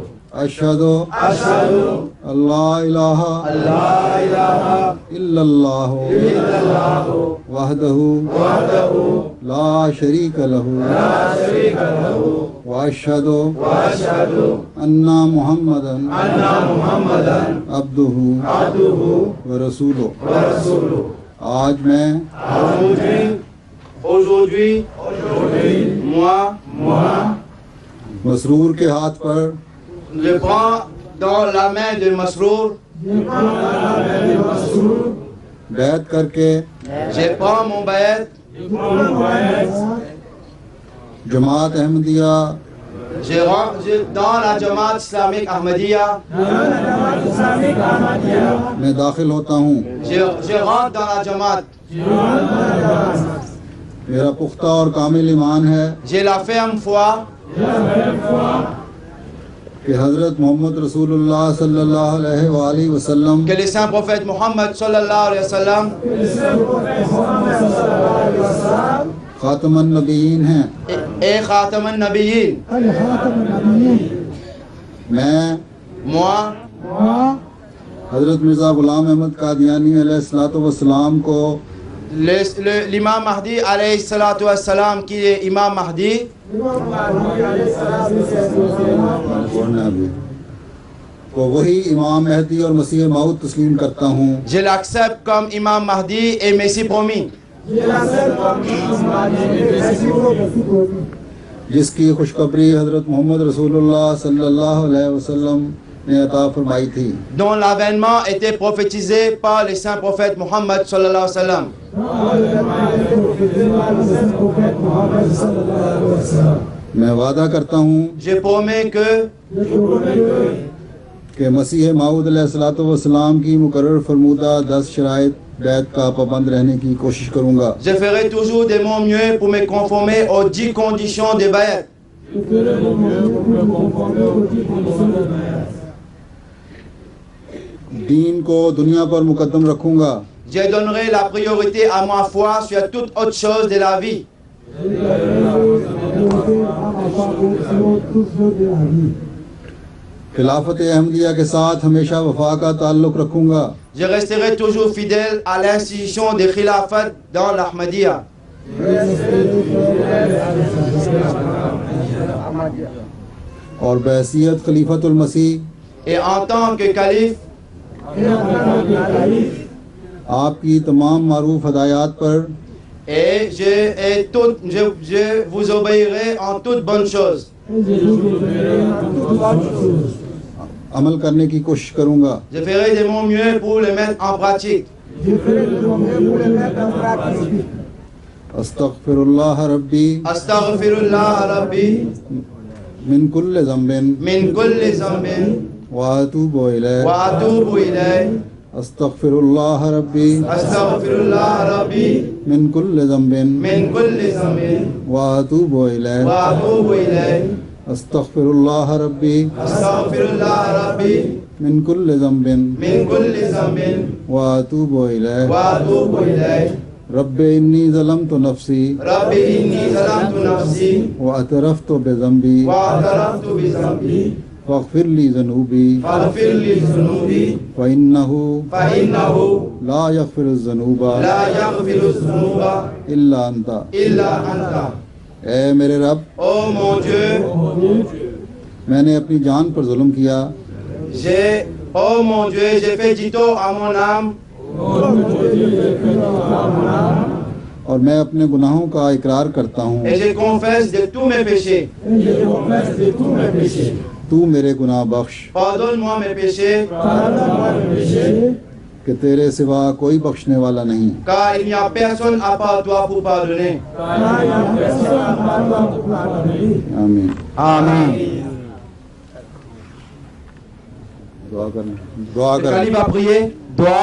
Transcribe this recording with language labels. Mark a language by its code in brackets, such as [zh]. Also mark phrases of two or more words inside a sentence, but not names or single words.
[ar] أشهد أن لا إله إلا الله وحده لا شريك له وأشهد أن محمدا عبده ورسوله. [fr] Aujourd'hui, moi, [ur] مسرور کے ہاتھ پر [fr] je prends dans la main de Masrour, [ur] بیعت کر کے [fr] je prends mon bayat, [ur] جماعت احمدیہ [fr] je rentre dans la Jamaat islamique Ahmadiyya, [ur] میں داخل ہوتا ہوں. [fr] je rentre dans la Jamaat. [ur] میرا پختہ اور کامل ایمان ہے [fr] J'ai la ferme foi [ur] کہ حضرت محمد رسول اللہ [ar] صلى الله عليه وسلم [fr] que le saint prophète Mohammed [ar] صلى الله عليه وسلم خاتم النبيين [ur] हैं. [fr] et [ar] خاتم النبيين. [ur] میں حضرت مرزا غلام احمد قادیانی [ar] عليه الصلاة والسلام [ur] को [fr] L'imam Mahdi [ar] عليه الصلاة والسلام [fr] qui est imam Mahdi, [ur] کو وہی امام مہدی اور مسیح موعود تسلیم کرتا ہوں [fr] je l'accepte comme imam Mahdi et Messie promis, [ur] جس کی خوشخبری حضرت محمد رسول اللہ [ar] صلى الله عليه وسلم [ur] نے عطا فرمائی تھی. [fr] dont l'avènement était prophétisé par le saint prophète Mohammed [ar] صلى الله عليه وسلم. [ur] میں وعدہ کرتا ہوں [fr] Je promets [ur] کہ مسیح موعود [ar] عليه الصلاة والسلام [ur] کی مقرر فرمودہ 10 شرائط بیعت کا پابند رہنے کی کوشش کروں گا. [fr] je ferai toujours de mon mieux pour me conformer aux 10 conditions de bayat. [ur] دین کو دنیا پر مقدم رکھوں گا. [fr] Je donnerai la priorité à ma foi sur toute autre chose de la vie. [ur] خلافت احمدیہ کے ساتھ ہمیشہ وفا کا تعلق رکھوں گا. [fr] Je resterai toujours fidèle à l'institution de Khilafat dans l'Ahmadiyya. [ur] اور بحیثیت خلیفۃ المسیح [fr] Et en tant que calife, [ur] آپ کی تمام معروف ہدایت پر [fr] et je vous obéirai en toutes bonnes choses. [ur] عمل کرنے کی کوشش کروں گا. [fr] Je ferai de mon mieux pour le mettre en pratique. [ar] أستغفر الله ربي أستغفر الله ربي من كل ذنب من كل ذنب وأتوب إليه. وأتوب إليه. أستغفر الله ربي أستغفر الله ربي من كل ذنب من كل ذنب وأتوب إليه. وأتوب إليه. أستغفر الله ربي أستغفر الله ربي من كل ذنب من كل ذنب وأتوب إليه. وأتوب إليه. رب إني ظلمت نفسي ربي إني ظلمت نفسي واعترفت بذنبي واعترفت بذنبي فاغفر لي ذنوبي فاغفر لي ذنوبي फ़इन्नहु ला यग़फ़िरुज़्ज़ुनूबा यग़फ़िरुज़्ज़ुनूबा إلا أنت إلا أنت. [ur] اے میرے رب, [fr] ओ mon Dieu, [ur] میں نے اپنی جان پر ظلم کیا. [fr] oh mon Dieu, j'ai fait du tort à mon âme [ur] اور میں اپنے گناہوں کا اقرار کرتا ہوں. [fr] et je confesse de tous mes péchés। [ur] تو میرے گناہ بخش, [fr] Pardonne-moi mes péchés, [ur] کہ تیرے سوا کوئی بخشنے والا نہیں. [fr] car il n'y a personne à part toi pour pardonner। [ur] आमीन। आमीन। دعا کرنا، دعا [fr] Le calife va prier, doigt.